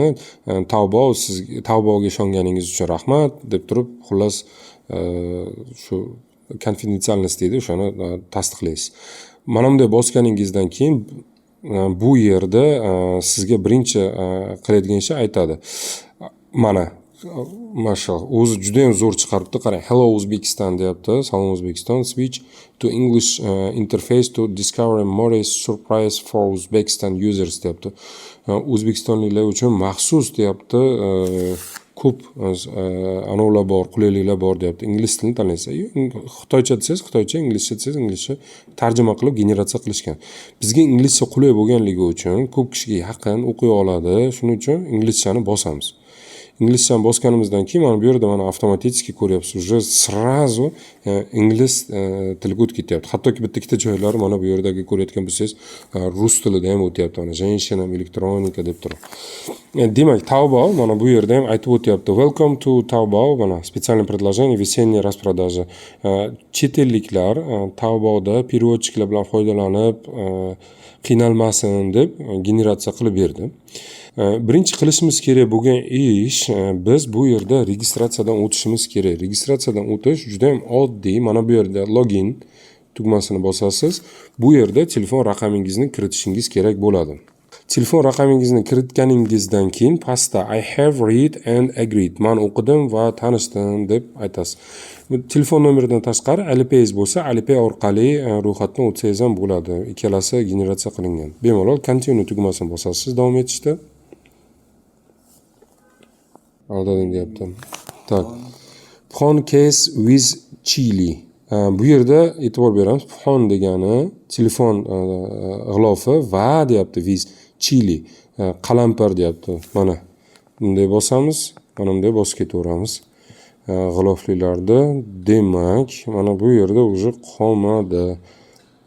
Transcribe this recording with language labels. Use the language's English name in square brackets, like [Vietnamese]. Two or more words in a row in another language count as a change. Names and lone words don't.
[Uzbek] Taobao'ga ishonganingiz uchun rahmat deb turib, xullas shu konfidensialnost deydi, o'shani tasdiqlaysiz. Mana bunday bosganingizdan keyin bu yerda sizga birinchi qiladigan ishni aytadi. Mana mashallah, o'zi juda ham zo'r chiqaribdi. Qarang, [English] Hello Uzbekistan [Uzbek] deyapti. Salom O'zbekiston. [English] Switch to English interface to discover more surprise for Uzbekistan users deyapti. [Uzbek] O'zbekistonliklar uchun maxsus deyapti. Ko'p anovlar bor, qulayliklar bor deyapti. Ingliz tilini tanlaysiz. Xitoycha desangiz Xitoycha, inglizcha desangiz inglizcha tarjima qilib generatsiya qilishgan. Bizga inglizcha qulay bo'lganligi uchun ko'p kishiga yaqin o'qiy oladi. Shuning uchun inglizchani bosamiz. İngilizchani bosganimizdan keyin mana bu yerda mana avtomatik ko'ryapsiz, [Russian] уже сразу [Uzbek] ingliz tiliga o'tib ketyapti. Hattoki bitta-ikkita joylari mana bu yerdagi ko'rayotgan bo'lsangiz rus tilida ham o'tyapti. Mana женщина, elektronika deb turib. Demak, Taobao mana bu yerda ham aytib o'tyapti. [English] Welcome to Taobao, [Russian] mana специальное предложение весенняя распродажа. [Uzbek] Chet elliklar Taobaoda переводчикlar bilan foydalanib qiynalmasin deb generatsiya qilib berdi. Birinchi qilishimiz kerak bo'lgan ish, biz bu yerda registratsiyadan o'tishimiz kerak. Registratsiyadan o'tish juda ham oddiy. Mana bu yerda login tugmasini bosasiz. Bu yerda telefon raqamingizni kiritishingiz kerak bo'ladi. Telefon raqamingizni kiritganingizdan keyin pastda [English] I have read and agreed. [Uzbek] Men o'qidim va tanishdim deb aytasiz. Telefon nomeridan tashqari Alipay bo'lsa, Alipay orqali ro'yxatdan o'tsangiz ham bo'ladi. Ikkalasi generatsiya qilingan. Bemalol continue tugmasini bosasiz davom etishda. Aldadim deyapti. Tak. [English] Phone case with chili. [Uzbek] Bu yerda e'tibor beramiz. Phone degani telefon g'ilofi va deyapti [English] with chili. [Uzbek] Qalampir deyapti. Mana bunday bosamiz, mana bunday bosib ketaveramiz. G'iloflilarda demak, mana bu yerda уже qolmadi.